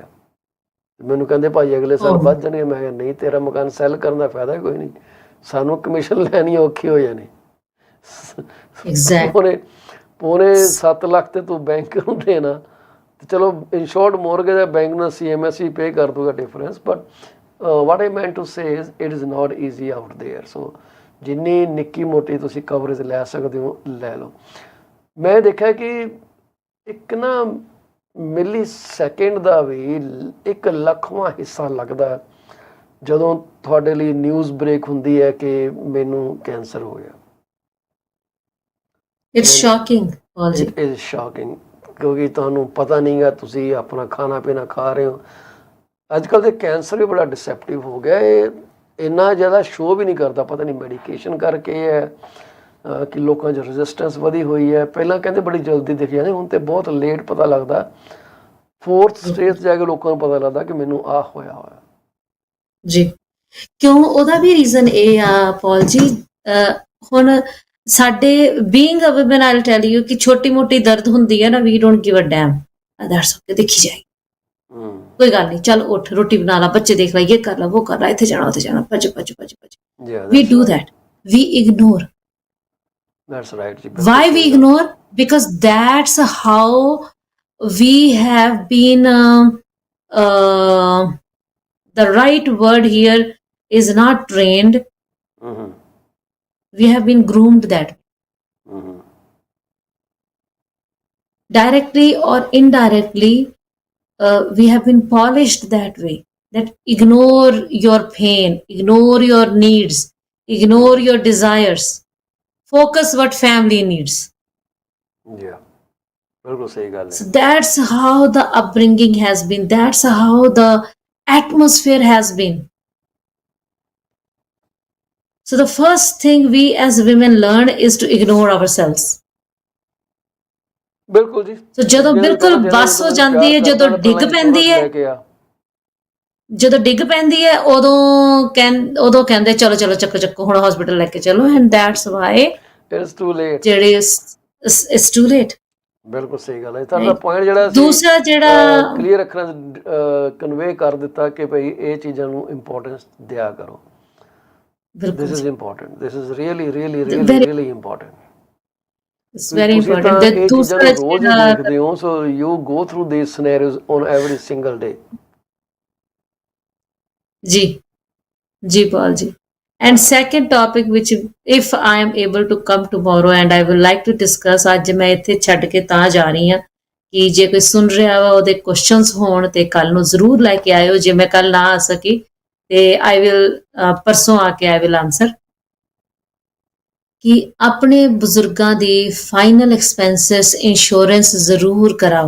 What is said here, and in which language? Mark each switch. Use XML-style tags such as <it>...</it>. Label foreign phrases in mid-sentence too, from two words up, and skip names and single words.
<pa>ਮੈਨੂੰ ਕਹਿੰਦੇ ਭਾਈ ਅਗਲੇ ਸਾਲ ਵੱਧ ਜਾਣਗੇ। ਮੈਂ ਕਿਹਾ ਨਹੀਂ, ਤੇਰਾ ਮਕਾਨ ਸੈੱਲ ਕਰਨ ਦਾ ਫਾਇਦਾ ਕੋਈ ਨਹੀਂ, ਸਾਨੂੰ ਕਮਿਸ਼ਨ ਲੈਣੀ ਔਖੀ ਹੋ ਜਾਣੀ। ਪੌਣੇ 7 ਲੱਖ ਤੇ ਤੂੰ ਬੈਂਕ ਨੂੰ ਦੇਣਾ, ਤੇ ਚਲੋ</pa> <en>insured mortgage</en> <pa>ਹੈ, ਬੈਂਕ ਨਾਲ CMS ਵੀ ਪੇ ਕਰ ਦੂਗਾ ਡਿਫਰੈਂਸ।</pa> <en>ਬਟ what I meant to say is it is not easy out there.</en> <pa>So ਜਿੰਨੀ ਨਿੱਕੀ ਮੋਟੀ ਤੁਸੀਂ ਕਵਰੇਜ ਲੈ ਸਕਦੇ ਹੋ ਲੈ ਲਓ। ਮੈਂ ਦੇਖਿਆ ਕਿ ਇੱਕ ਨਾ ਮਿਲੀ ਸੈਕਿੰਡ ਦਾ ਵੀ 1 ਲੱਖਵਾਂ ਹਿੱਸਾ ਲੱਗਦਾ ਜਦੋਂ ਤੁਹਾਡੇ ਲਈ</pa> <en>news break</en> <pa>ਹੁੰਦੀ ਹੈ ਕਿ ਮੈਨੂੰ ਕੈਂਸਰ ਹੋ ਗਿਆ।</pa> <en>It's shocking. It is shocking,</en> <pa>ਕਿਉਂਕਿ ਤੁਹਾਨੂੰ ਪਤਾ ਨਹੀਂ ਗਾ, ਤੁਸੀਂ ਆਪਣਾ ਖਾਣਾ ਪੀਣਾ ਖਾ ਰਹੇ ਹੋ। ਅੱਜ ਕੱਲ੍ਹ ਤਾਂ ਕੈਂਸਰ ਵੀ ਬੜਾ ਡਿਸੈਪਟਿਵ ਹੋ ਗਿਆ। ਇਹ ਇੰਨਾ ਜ਼ਿਆਦਾ ਸ਼ੋਅ ਵੀ ਨਹੀਂ ਕਰਦਾ, ਪਤਾ ਨਹੀਂ ਮੈਡੀਕੇਸ਼ਨ ਕਰਕੇ ਹੈ ਕਿ ਲੋਕਾਂ 'ਚ ਰੈਜ਼ਿਸਟੈਂਸ ਵਧੀ ਹੋਈ ਹੈ। ਪਹਿਲਾਂ ਕਹਿੰਦੇ ਬੜੀ ਜਲਦੀ ਦਿਖ ਜਾਂਦੇ, ਹੁਣ ਤਾਂ ਬਹੁਤ ਲੇਟ ਪਤਾ ਲੱਗਦਾ। 4th ਸਟੇਜ ਜਾ ਕੇ ਲੋਕਾਂ ਨੂੰ ਪਤਾ ਲੱਗਦਾ ਕਿ ਮੈਨੂੰ ਆਹ ਹੋਇਆ ਜੀ। ਕਿਉਂ? ਉਹਦਾ ਵੀ ਰੀਜ਼ਨ ਇਹ ਆ ਪੌਲ ਜੀ, ਹੁਣ ਸਾਡੇ</pa> <en>being a woman I will tell you</en> <pa>ਕਿ ਛੋਟੀ ਮੋਟੀ ਦਰਦ ਹੁੰਦੀ ਹੈ ਨਾ,</pa> <en>we don't give a damn, that's okay,</en> <pa>ਦੇਖੀ ਜਾਏ, ਕੋਈ ਗੱਲ ਨਹੀਂ, ਚੱਲ ਉੱਠ, ਰੋਟੀ ਬਣਾ ਲਾ, ਬੱਚੇ ਦੇਖ ਲਾ, ਇਹ ਕਰ ਲਾ, ਉਹ ਕਰ ਲਾ, ਇੱਥੇ ਜਾਣਾ ਉੱਥੇ ਜਾਣਾ, ਭੱਜ ਭੱਜ ਭੱਜ ਭੱਜ।</pa> <en>We do that. We ignore. That's right. Why we ignore? Because that's how we have been, the right word here is not trained. We have been groomed that way. Directly or indirectly, we have been polished that way, that ignore your pain, ignore your needs, ignore your desires, focus what family needs. Yeah,</en> <pa>ਬਿਲਕੁਲ ਸਹੀ ਗੱਲ ਹੈ।</pa> <en>So that's how the upbringing has been, that's how the atmosphere has been. So the first thing we as women learn is to ignore ourselves.</en> <pa>ਬਿਲਕੁਲ ਜੀ। ਸੋ ਜਦੋਂ ਬਿਲਕੁਲ ਬੱਸ ਹੋ ਜਾਂਦੀ ਹੈ, ਜਦੋਂ ਡਿੱਗ ਪੈਂਦੀ ਹੈ, ਉਦੋਂ ਕਹਿੰਦੇ ਚਲੋ ਚਲੋ ਚੱਕੋ ਚੱਕੋ, ਹੁਣ ਹਸਪੀਟਲ ਲੈ ਕੇ ਚਲੋ।</pa> <en>and that's why it's too late, ਜਿਹੜੇ it's too late.</en> <pa>ਬਿਲਕੁਲ ਸਹੀ ਗੱਲ ਹੈ। ਤੁਹਾਡਾ ਪੁਆਇੰਟ ਜਿਹੜਾ ਦੂਸਰਾ ਜਿਹੜਾ ਕਲੀਅਰ ਰੱਖਣਾ, ਕਨਵੇ ਕਰ ਦਿੱਤਾ ਕਿ ਭਾਈ ਇਹ ਚੀਜ਼ਾਂ ਨੂੰ ਇੰਪੋਰਟੈਂਸ ਦਿਆ ਕਰੋ।</pa> <en>This is important. This is really, really, really, really important. It's very important.</en> <pa>ਇਹ ਚੀਜ਼ਾਂ ਨੂੰ ਰੋਜ਼ ਹੀ ਦੇਖਦੇ ਹੋ,</pa> <en>so you go through these scenarios on every single day.</en> <pa>ਜੀ ਜੀ ਪਾਲ ਜੀ।</pa> <en>And second topic which if I am able to come tomorrow and I will like to discuss,</en> <pa>ਅੱਜ ਮੈਂ ਇੱਥੇ ਛੱਡ ਕੇ ਤਾਂ ਜਾ ਰਹੀ ਹਾਂ ਕਿ ਜੇ ਕੋਈ ਸੁਣ ਰਿਹਾ ਵਾ ਉਹਦੇ ਕੁਐਸਚਨਸ ਹੋਣ ਤੇ ਕੱਲ ਨੂੰ ਜ਼ਰੂਰ ਲੈ ਕੇ ਆਇਓ। ਜੇ ਮੈਂ ਕੱਲ ਨਾ ਆ ਸਕੀ ਤੇ</pa> <en>I will</en> <pa>ਪਰਸੋਂ ਆ ਕੇ</pa> <en>I will answer</en> <pa>ਕਿ ਆਪਣੇ ਬਜ਼ੁਰਗਾਂ ਦੀ</pa> <en>final expenses insurance</en> <pa>ਜ਼ਰੂਰ ਕਰਾਓ।</pa>